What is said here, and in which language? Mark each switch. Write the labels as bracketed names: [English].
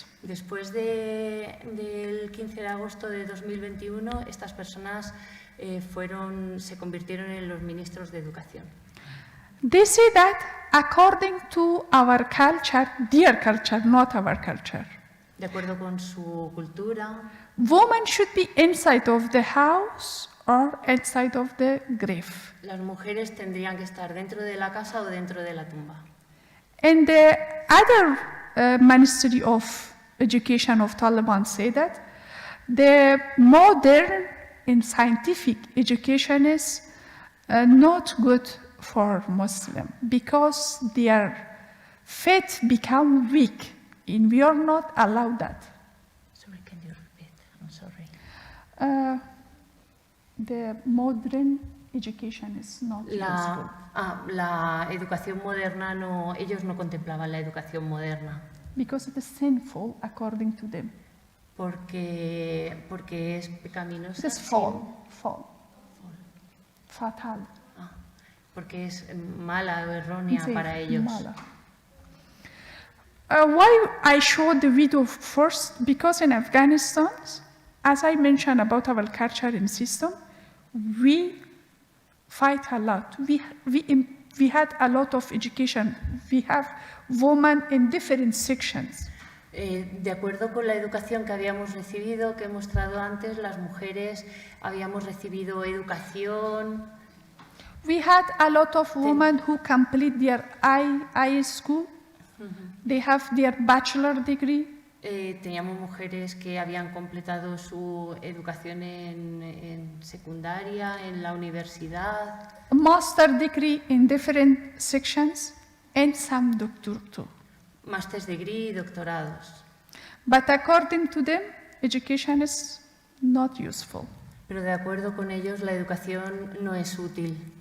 [Spanish] Después del 15 de agosto de 2021, estas personas se convirtieron en los ministros de Educación. [English] They say that according to our culture, their culture, not our culture, [Spanish] De acuerdo con su cultura, [English] women should be inside of the house or inside of the grave. [Spanish] las mujeres tendrían que estar dentro de la casa o dentro de la tumba. [English] And the other Ministry of Education of Taliban say that the modern and scientific education is not good for Muslim because their faith become weak, and we are not allowed that. Sorry, can you repeat? I'm sorry. The modern education is not useful. [Spanish] La educación moderna, ellos no contemplaban la educación moderna [English] Because it is sinful according to them. [Spanish] porque es pecaminosa. [English] It is fall. Fatal. [Spanish] Porque es mala o errónea Sí, para ellos. mala. [English] Why I showed the video first? Because in Afghanistan, as I mentioned about our culture and system, we fight a lot. We had a lot of education. We have women in different sections. [Spanish] De acuerdo con la educación que habíamos recibido, que he mostrado antes, las mujeres habíamos recibido educación. [English] We had a lot of women who complete their high school. They have their bachelor degree. [Spanish] Teníamos mujeres que habían completado su educación en secundaria, en la universidad, [English] A master degree in different sections, and some doctor too. master's degree [Spanish] y doctorados. [English] But according to them, education is not useful. [Spanish] Pero de acuerdo con ellos, la educación no es útil.